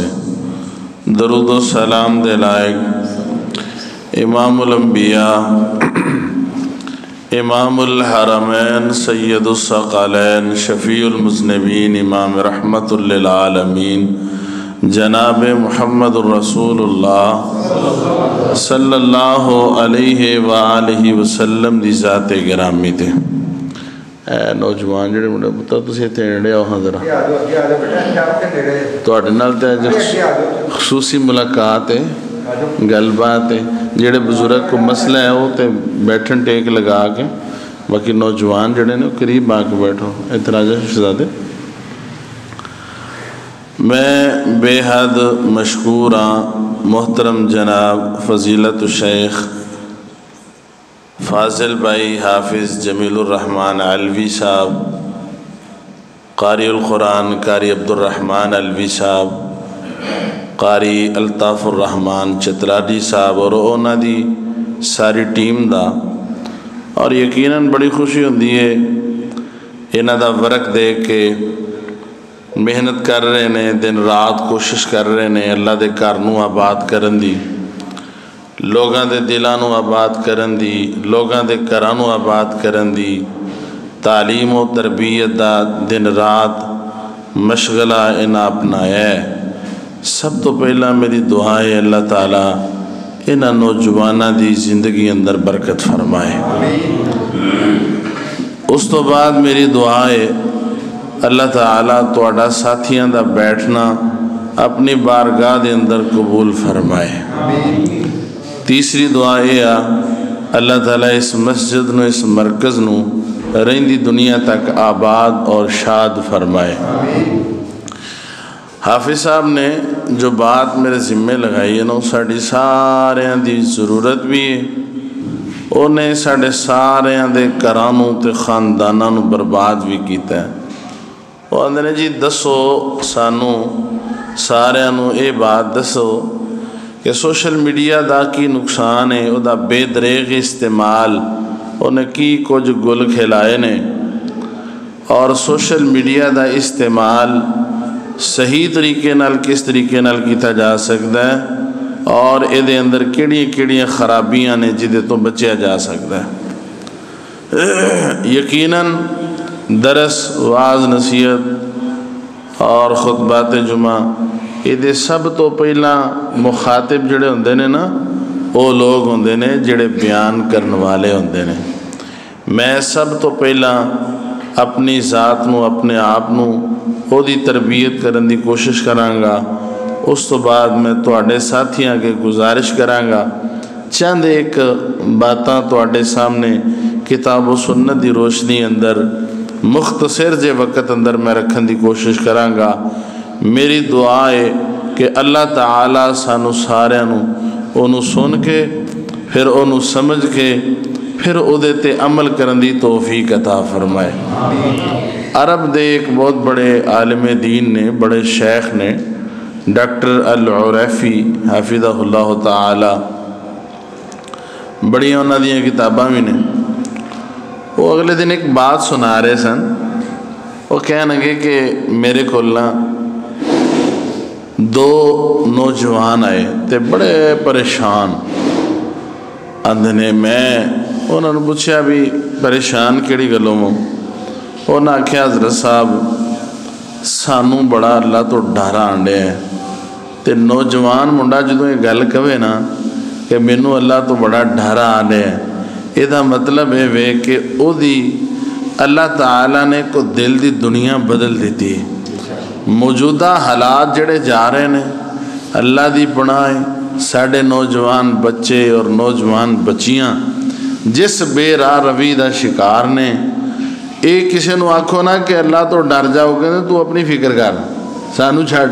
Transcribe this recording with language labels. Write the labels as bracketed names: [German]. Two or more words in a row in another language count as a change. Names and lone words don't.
[Punjabi] درود و سلام دے لائق امام الانبیاء، امام الحرمین، سید الثقلین، شفیع المذنبین، امام رحمت للعالمین جناب محمد الرسول اللہ صلی اللہ علیہ وآلہ وسلم دی ذات گرامی تے. اے نوجوان جڑے منڈے پتہ تسی اتنے نیڑے آؤ ہاں ذرا، تواڈے نال تے خصوصی ملاقات ہے، گل بات ہے. جڑے بزرگ کو مسئلہ ہے وہ تے بیٹھن ٹیک لگا کے، باقی نوجوان جڑے نے قریب آ کے بیٹھو. اعتراض شہزادے. میں بے حد مشکور ہاں محترم جناب فضیلت الشیخ فاضل بھائی حافظ جمیل الرحمن علوی صاحب، قاری القرآن قاری عبد الرحمن علوی صاحب، قاری الطاف الرحمن چترالی صاحب اور اونا دی ساری ٹیم دا. اور یقیناً بڑی خوشی ہوندی ہے انہاں دا ورک دیکھ کے. محنت کر رہے نے، دن رات کوشش کر رہے نے اللہ دے گھر نو آباد کرن دی، لوگاں دے دلاں نو آباد کرن دی، لوگاں دے گھراں نو آباد کرن دی. تعلیم و تربیت دا دن رات مشغلہ انہاں اپنایا ہے. سب تو پہلا میری دعا ہے اللہ تعالیٰ انہاں نوجواناں دی زندگی اندر برکت فرمائے. اس تو بعد میری دعا ہے اللہ تعالیٰ تواڈا ساتھیاں دا بیٹھنا اپنی بارگاہ دے اندر قبول فرمائے. تیسری دعا یہ اللہ تعالیٰ اس مسجد نو، اس مرکز نو رہندی دنیا تک آباد اور شاد فرمائے. [Urdu] حافظ صاحب نے جو بات میرے ذمے لگائی ہے نا، [Punjabi] ساڈی ساریاں دی ضرورت بھی ہے، انہیں ساڈے ساریاں دے گھراں نوں تے خانداناں نوں برباد بھی کیتا ہے۔ وہ آندے نے جی دسو سانوں ساریاں نوں اے بات دسو کہ [English] social media [Punjabi] دا کی نقصان ہے، او دا بے دریغ استعمال انہیں کی کچھ گل کھلائے نے، اور [English] social media [Punjabi] دا استعمال صحیح طریقے نال کس طریقے نال کیتا جا سکتا ہے، اور یہ اندر کیڑیاں خرابیاں نے جدے تو بچیا جا سکتا ہے۔ یقیناً درس، واعظ، نصیحت اور خطبات جمعہ یہ سب تو پہلا مخاطب جڑے ہوندے نے نا، وہ لوگ ہوندے نے جڑے بیان کرن والے ہوندے نے۔ میں سب تو پہلا اپنی ذات نو، اپنے آپ نو او دی تربیت کرن دی کوشش کراں گا، اس تو بعد میں تواڈے ساتھیاں کے گزارش کراں گا چند ایک باتاں تواڈے سامنے کتاب و سنت دی روشنی اندر مختصر جے وقت اندر میں رکھن دی کوشش کراں گا۔ میری دعا ہے کہ اللہ تعالیٰ سانو سارے انہوں سن کے پھر انہوں سمجھ کے پھر او دے تے عمل کرن دی توفیق عطا فرمائے۔ عرب دے ایک بہت بڑے عالم دین نے، بڑے شیخ نے، ڈاکٹر العریفی حافظہ اللہ تعالی، بڑی انہاں دیاں کتاباں بھی نے۔ وہ اگلے دن ایک بات سنا رہے سن، وہ کہنے لگے کہ میرے کول دو نوجوان آئے تے بڑے پریشان آندے نے۔ میں انہوں نے پوچھا بھی پریشان کیڑی گلوں ہوں؟ انہوں نے آکھیا حضرت صاحب سانوں بڑا اللہ تو ڈر آنڈے ہیں، تے نوجوان منڈا جدوں یہ گل کہے نا کہ مینوں اللہ تو بڑا ڈر آنڈے ہیں، یہ دا مطلب ہے وے کہ او دی اللہ تعالیٰ نے کو دل دی دنیا بدل دیتی ہے۔ موجودہ حالات جڑے جا رہے ہیں اللہ دی پناہ، ساڑھے نوجوان بچے اور نوجوان بچیاں جس بے راہ روی دا شکار نے، ایک کسی نو آکھو نا کہ اللہ تو ڈر جاؤ گے تو اپنی فکر کر، سانو چھڑ۔